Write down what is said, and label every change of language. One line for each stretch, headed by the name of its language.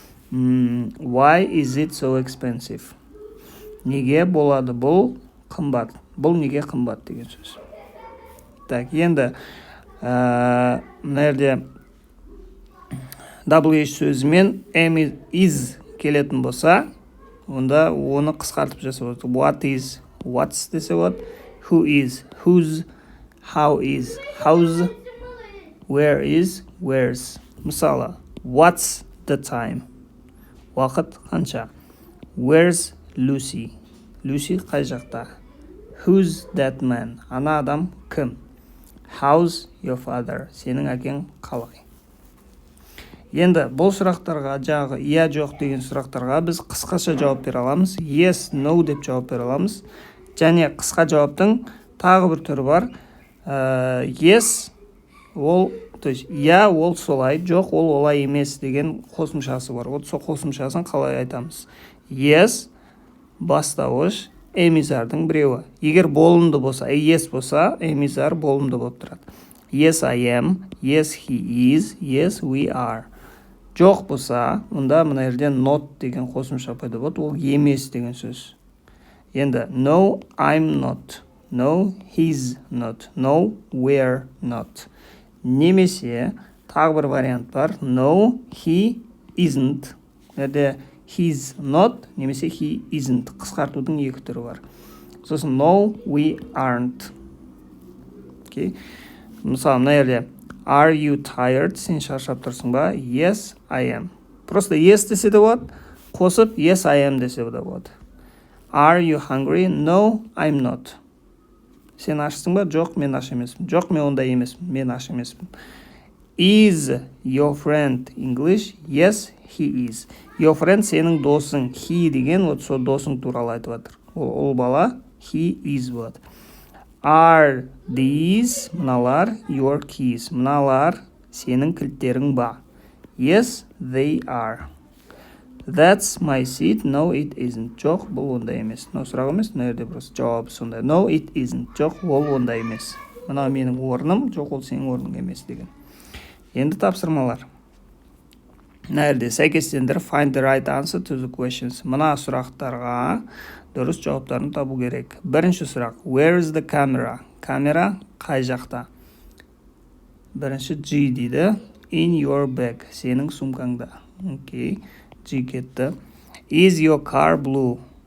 English: Why is it so expensive?
Kazakh: Неге болады бұл қымбат? Бұл неге қымбат деген сөз. Так, енді мына жерде WH сөзімен is келетін болса, онда оны қысқартып жасап отырды.
English: What is, what's
Kazakh: десе болады.
English: Who is, whose, how is, how's, where is, where's.
Kazakh: Мысалы,
English: what's the time?
Kazakh: Уақыт қанша?
English: Where's Lucy?
Kazakh: Lucy қай жақта?
English: Who's that man?
Kazakh: Ана адам кім?
English: How's your father?
Kazakh: Сенің әкең қалай? Енді бұл сұрақтарға, жаңағы иә, жоқ деген сұрақтарға біз қысқаша жауап бере аламыз. Yes, no деп жауап бере аламыз. Және қысқа жауаптың тағы бір түрі бар. Yes, ол, то есть иә, ол солай, жоқ, ол олай емес деген қосымшасы бар. Сол қосымшасын қалай айтамыз? Yes, бастауыш, Emmys are-дың біреуі. Егер болымды болса,
English: yes болса, Emmys are
Kazakh: болымды болып тұрады.
English: Yes, I am. Yes, he is. Yes, we are.
Kazakh: Жоқ болса, мұнда мына жерде not деген қосымша пайда болады, ол емес деген сөз.
English: Енді no, I'm not. No, he's not. No, we're not.
Kazakh: Немесе тағы бір вариант бар.
English: No, he isn't. Әде he's not, немесе he isn't.
Kazakh: Қысқартудың екі түрі бар.
English: Сосын no, we aren't. Okay.
Kazakh: Мысалы, мына жерде
English: are you tired?
Kazakh: Сен шаршап тұрсың ба?
English: Yes, I am.
Kazakh: Просто yes десе де болады. Қосып yes, I am десе де болады.
English: Are you hungry? No, I'm not.
Kazakh: Сен ашсың ба? Жоқ, мен аш емеспін. Жоқ, мен онда емеспін. Мен аш емеспін.
English: Is your friend English? Yes, he is.
Kazakh: Your friend сенің досың. He деген вот сол досың туралы айтып жатыр. Ол бала he is болады.
English: Are these, мыналар, your keys?
Kazakh: Мыналар сенің кілттерің ба?
English: Yes, they are. That's my seat. No, it isn't.
Kazakh: Жоқ, бұл ондай емес. No, сұрақ емес, мына жерде просто жауабы сондай.
English: No, it isn't.
Kazakh: Жоқ, ол ондай емес. Мына менің орным, жоқ, ол сенің орның емес деген. Енді тапсырмалар. Мына жерде сәйкестендір
English: find the right answer to the questions.
Kazakh: Мына сұрақтарға дұрыс жауаптарын табу керек. Бірінші сұрақ.
English: Where is the camera?
Kazakh: Камера қай жақта? Бірінші G дейді.
English: In your bag.
Kazakh: Сенің сумкаңда. Окей. G кетті.
English: Is your car blue?